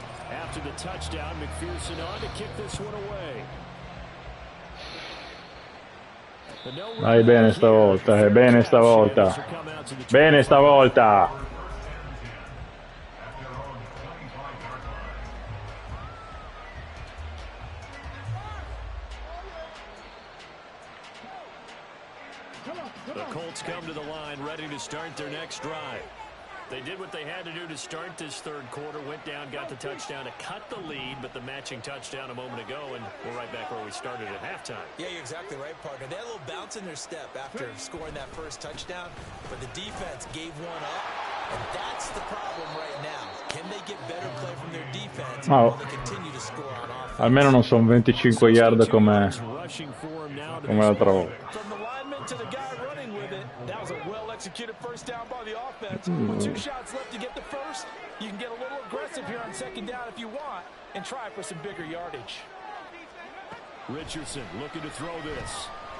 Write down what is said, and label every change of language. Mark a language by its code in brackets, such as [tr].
[en] After the touchdown, McPherson on to kick this one away. [it] Vai bene stavolta, bene stavolta. Bene stavolta. [en] The Colts come to the line ready to start their next drive. They did what they had to do to start this 3rd quarter, went down, got the touchdown to cut the lead, but the matching touchdown a moment ago, and we're right back where we started at halftime. Yeah, you're exactly right, partner. They had a little bounce in their step after scoring that first touchdown, but the defense gave one up, and that's the problem right now. Can they get better play from their defense Oh. while they continue to score on offense? [it] Almeno non sono 25 yard come l'altra volta. [en] From the lineman to the guy running with it, that was a well-executed first down by the offense. With 2 shots left to get the first, you can get a little aggressive here on 2nd down if you want and try for some bigger yardage. Richardson looking to throw this.